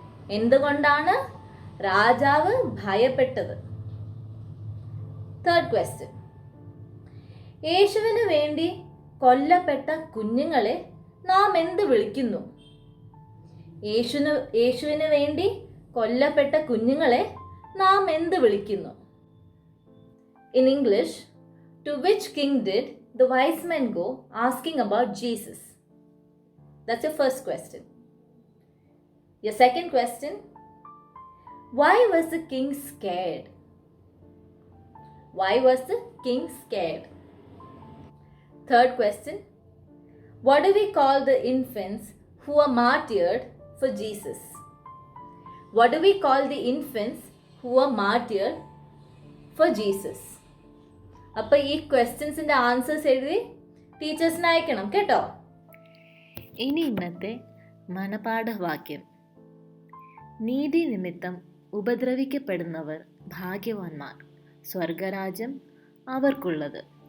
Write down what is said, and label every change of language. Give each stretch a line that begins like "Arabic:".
Malayalam: എന്തുകൊണ്ടാണ് രാജാവ് ഭയപ്പെട്ടത്?
English: Third question.
Malayalam: യേശുവിന് വേണ്ടി കൊല്ലപ്പെട്ട കുഞ്ഞുങ്ങളെ നാം എന്ത് വിളിക്കുന്നു? യേശുവിന് വേണ്ടി കൊല്ലപ്പെട്ട കുഞ്ഞുങ്ങളെ നാം എന്ത് വിളിക്കുന്നു?
English: In English, to which king did the wise men go asking about Jesus? That's your first question. Your second question, why was the king scared? Why was the king scared? Third question, what do we call the infants who are martyred for Jesus? What do we call the infants who are martyred for Jesus?
Malayalam: അപ്പോൾ ഈ ക്വസ്റ്റ്യൻസിൻ്റെ answers എഴുതി ടീച്ചേഴ്സിന് അയക്കണം കേട്ടോ. ഇനി ഇന്നത്തെ മനപാഠവാക്യം. നീതി നിമിത്തം ഉപദ്രവിക്കപ്പെടുന്നവർ ഭാഗ്യവാന്മാർ, സ്വർഗരാജ്യം അവർക്കുള്ളത്.